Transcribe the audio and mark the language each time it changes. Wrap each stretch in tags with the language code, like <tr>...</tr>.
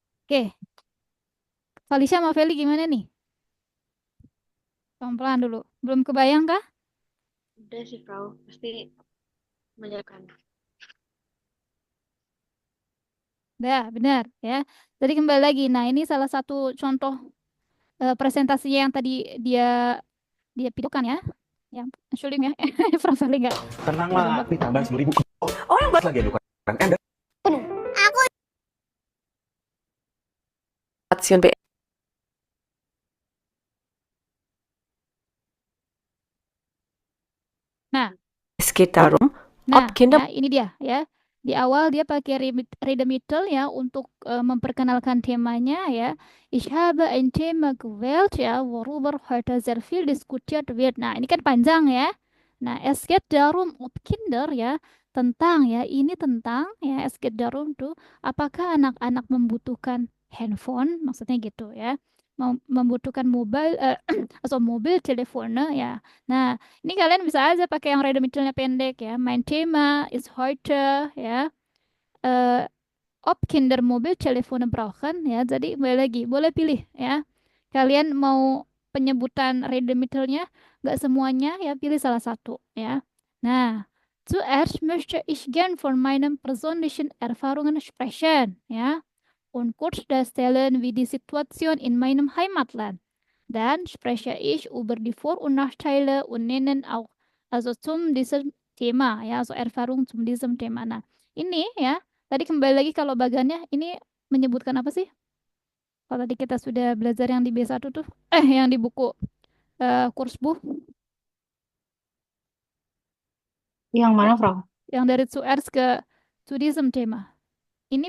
<id>Oke, Felicia sama Feli gimana nih? Pelan-pelan dulu. Belum kebayang kah? Udah sih, Frau. Pasti menyenangkan. Dah, benar ya. Jadi kembali lagi. Nah, ini salah satu contoh presentasinya yang tadi dia dia pidatokan ya. Yang Entschuldigung ya. Profiling enggak. Tenanglah, Coba. ini tambah 10.000. Oh, yang lagi aduh kan. Ender.</id> <de>Station beendet.</de> <id>Nah,</id> <de>Es geht darum,</de> <id>Nah,</id> <de>ob Kinder</de> <id>ya ini dia ya. Di awal dia pakai Redemittel ya untuk memperkenalkan temanya ya.</id> <de>Ich habe ein Thema gewählt ya, worüber heute sehr viel diskutiert wird.</de> <id>Nah, ini kan panjang ya. Nah,</id> <de>es geht darum ob Kinder</de> <id>ya, tentang ya, ini tentang ya, es geht darum tuh apakah anak-anak membutuhkan handphone, maksudnya gitu ya. Membutuhkan mobile atau mobil telephone ya. Nah, ini kalian bisa aja pakai yang Redemittelnya pendek ya.</id> <de>Mein Thema ist heute ya. Äh, ob Kinder Mobiltelefone brauchen ya.</de> <id>Jadi boleh lagi, boleh pilih ya. Kalian mau penyebutan Redemittelnya nggak semuanya ya, pilih salah satu ya.</id> <de>Nah, zuerst möchte ich gern von meinen persönlichen Erfahrungen sprechen ya. Und kurz darstellen, wie die Situation in meinem Heimatland. Dann spreche ich über die Vor- und Nachteile und nennen auch, also zum diesem Thema, ya, also Erfahrung zum diesem Thema.</de> <id>Nah, ini ya, tadi kembali lagi kalau bagannya, ini menyebutkan apa sih? Kalau tadi kita sudah belajar yang di B1 tuh, yang di buku kurs Bu, Yang mana, Frau? yang dari zuerst ke</id> <de>zu diesem Thema.</de> <id>Ini</id>